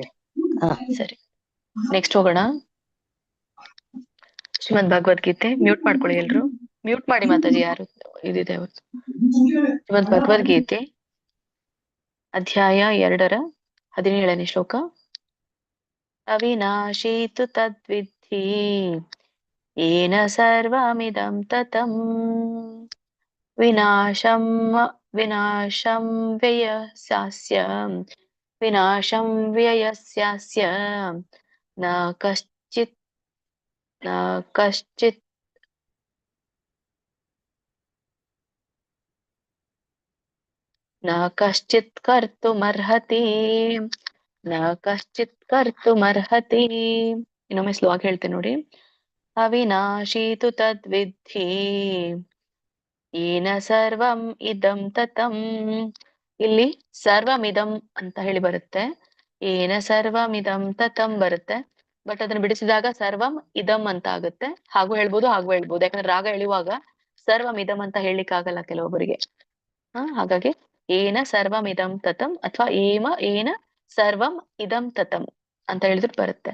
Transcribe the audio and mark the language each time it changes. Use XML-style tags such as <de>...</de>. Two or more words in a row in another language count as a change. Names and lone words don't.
<kn>ಸರಿ, ನೆಕ್ಸ್ಟ್ ಹೋಗೋಣ. ಶ್ರೀಮದ್ ಭಗವದ್ಗೀತೆ. ಮ್ಯೂಟ್ ಮಾಡ್ಕೊಳ್ಳಿ ಎಲ್ರು, ಮ್ಯೂಟ್ ಮಾಡಿ ಮಾತಾಜಿ ಯಾರು ಇದಿದೆ ಅವತ್ತು. ಶ್ರೀಮದ್ ಭಗವದ್ಗೀತೆ ಅಧ್ಯಾಯ 2 ಶ್ಲೋಕ.</kn> <sa>ಅವಿನಾಶೀತು ತದ್ವಿಧಿ ಯೇನ ಸರ್ವಮಿದಂ ತತಂ ವಿನಾಶಂ ವ್ಯಯಸ್ಯಾಸ್ಯ ನ ಕಶ್ಚಿತ್ ಕರ್ತುಮರ್ಹತಿ.</sa> <kn>ಇನ್ನೊಮ್ಮೆ ಸ್ಲೋ ಆಗಿ ಹೇಳ್ತೇನೆ ನೋಡಿ.</kn> <sa>ಅವಿನಾಶೀತು ತದ್ವಿಧಿ ಯೇನ ಸರ್ವಂ ಇದಂ ತತಂ.</sa> <kn>ಇಲ್ಲಿ ಸರ್ವಮಿದಂ ಅಂತ ಹೇಳಿ ಬರುತ್ತೆ,</kn> <sa>ಏನ ಸರ್ವಮಿದಂ ತತಂ</sa> <kn>ಬರುತ್ತೆ. ಬಟ್ ಅದನ್ನ ಬಿಡಿಸಿದಾಗ</kn> <sa>ಸರ್ವಂ ಇದಂ</sa> <kn>ಅಂತ ಆಗುತ್ತೆ. ಹಾಗೂ ಹೇಳ್ಬೋದು, ಯಾಕಂದ್ರೆ ರಾಗ ಎಳೆಯುವಾಗ ಸರ್ವಮಿದಂ ಅಂತ ಹೇಳಲಿಕ್ಕೆ ಆಗಲ್ಲ ಕೆಲವೊಬ್ಬರಿಗೆ. ಹಾಗಾಗಿ</kn> <sa>ಏನ ಸರ್ವಮಿದಂ ತತಂ</sa> <kn>ಅಥವಾ</kn> <sa>ಏನ ಸರ್ವಂ ಇದಂ ತತಂ</sa> <kn>ಅಂತ ಹೇಳಿದ್ರು ಬರುತ್ತೆ.</kn>